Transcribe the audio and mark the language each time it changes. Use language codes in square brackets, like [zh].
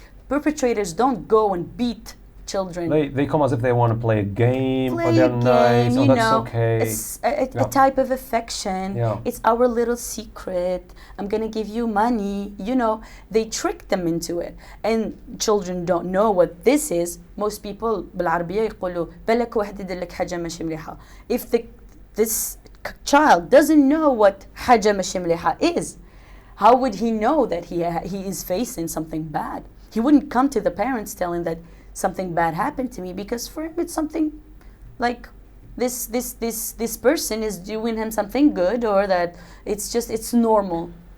[en] Perpetrators don't go and beat children. They come as if they want to play a game, or they're nice, or that's okay. It's a type of affection. Yeah. It's our little secret. I'm gonna give you money. They trick them into it, and children don't know what this is. Most people [ar] بالعربية يقولوا بالك واحد يدير لك حاجة ماشي مليحة. [en] If this child doesn't know what [ar] حاجة ماشي مليحة [en] is, how would he know that he is facing something bad? He wouldn't come to the parents telling that something bad happened to me, because for him it's something like this person is doing him something good, or that it's normal.